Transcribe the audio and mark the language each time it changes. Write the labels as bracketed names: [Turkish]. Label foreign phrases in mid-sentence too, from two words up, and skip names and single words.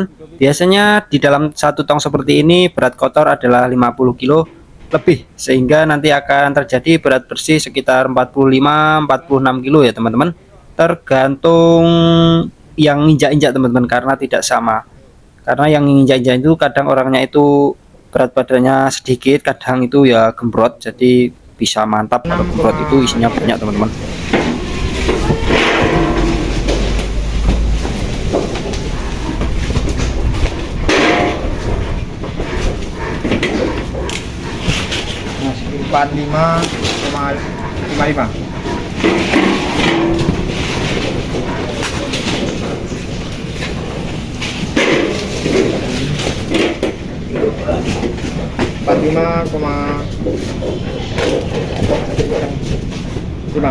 [Indonesian] Biasanya di dalam satu tong seperti ini berat kotor adalah 50 kilo lebih, sehingga nanti akan terjadi berat bersih sekitar 45-46 kilo ya teman-teman, tergantung yang injak-injak teman-teman, karena tidak sama. Karena yang injak-injak itu kadang orangnya itu berat badannya sedikit, kadang itu ya gembrot, jadi bisa mantap kalau gembrot itu isinya banyak teman-teman. Empat lima koma lima. Empat lima koma lima.